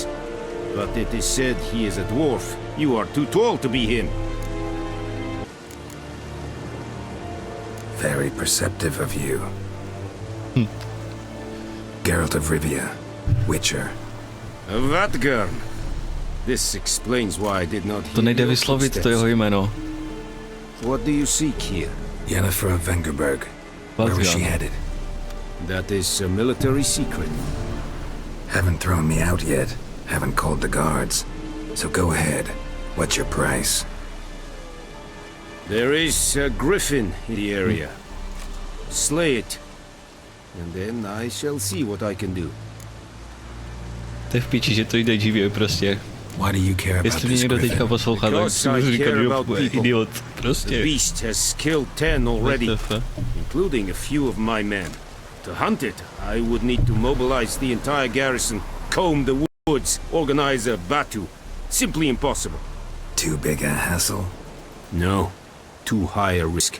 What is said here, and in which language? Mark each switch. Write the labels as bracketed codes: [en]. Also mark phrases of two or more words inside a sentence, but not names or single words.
[en] But it is said he is a dwarf. You are too tall to be him. Very perceptive of you. Geralt of Rivia, Witcher. Vatgarn. This explains why I did not hear [cs] To nejde [en] your [cs] vyslovit, to [en] footsteps. [cs] jeho jméno. [en] What do you seek here? Yennefer of Vengerberg. Where was she headed? That is a military secret. Haven't thrown me out yet. Haven't called the guards. So go ahead. What's your price? There is a griffin in the area. Slay it. And then I shall see what I can do. [cs] To je v piči, že to jde živě prostě. [en] Why do you care about [cs] Jestli mě [en] this [cs] někdo teďka [en] griffin? [cs] poslouchá, tak [en] Because [cs] si [en] I [cs] můžu říkat, [en] care [cs] jo, [en] about people. [cs] idiot. [en] The [cs] Prostě. [en] beast has killed 10 already, including a few of my men. To hunt it, I would need to mobilize the entire garrison, comb the woods, organize a batu. Simply impossible. Too big a hassle? No. Too high a risk.